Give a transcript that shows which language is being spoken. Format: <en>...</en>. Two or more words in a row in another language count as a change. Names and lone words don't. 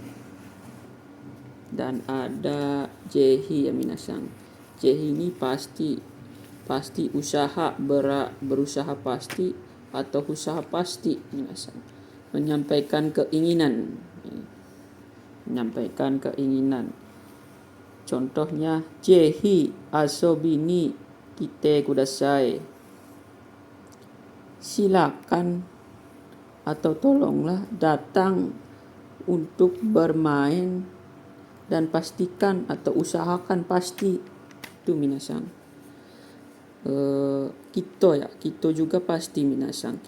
<id>Dan ada jehi ya minasan. Jehi ini pasti usaha, berusaha pasti atau usaha pasti minasan. Menyampaikan keinginan. Contohnya</id> <ja>ぜひ遊びに来てください.</ja> <id>Silakan atau tolonglah datang untuk bermain, dan pastikan atau usahakan pasti itu minasan. Kito juga pasti minasan.</id>